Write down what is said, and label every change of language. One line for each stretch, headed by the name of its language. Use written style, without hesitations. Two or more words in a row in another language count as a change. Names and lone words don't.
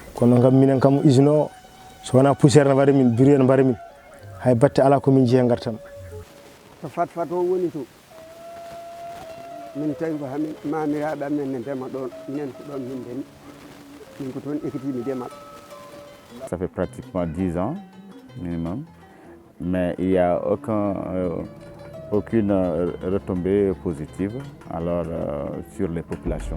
Fula: kono ngam minen kam usine o so wona poussière no wari min bureau no bari min hay batte ala ko min jiya gartam to fat o woni to min tawi ko hamin mamiraɓe amen ne ndema ɗon nen ko ɗon min ndemi min ko toon ekkitimi ndemal.
French: Ça fait pratiquement 10 ans minimum, mais il n'y a aucune retombée positive alors, sur les populations.